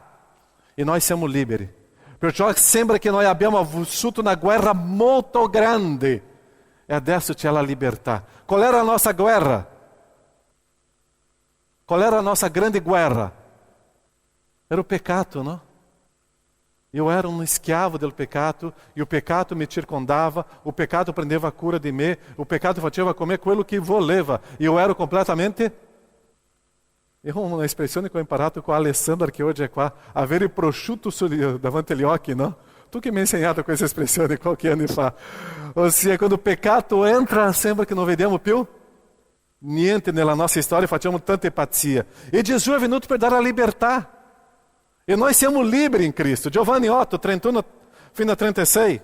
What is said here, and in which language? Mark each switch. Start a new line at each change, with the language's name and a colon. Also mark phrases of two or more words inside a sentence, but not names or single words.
Italian: E noi siamo liberi. Perciò sembra che noi abbiamo vissuto una guerra molto grande. E adesso c'è la libertà. Qual era la nostra guerra? Qual era la nostra grande guerra? Era o peccato,
Portuguese: no? Eu era um escravo do pecado, e o pecado me circundava, o pecado
Italian: prendeva a cura di me,
Portuguese: o pecado faceva comer
Italian: quello che voleva,
Portuguese: e eu era completamente... É uma expressão que eu
Italian: ho imparato
Portuguese: com a Alessandra, que hoje é qua,
Italian: avere prosciutto davanti agli occhi,
Portuguese: não?
Italian: Tu que me hai insegnato questa espressione qualche anno fa. Ossia, quando
Portuguese: o pecado entra,
Italian: sembra che non vediamo più niente nella nostra storia, facciamo tanta empatia. E Gesù è venuto per dare la libertà. E noi siamo liberi in Cristo. Giovanni 8, 31 fino a 36.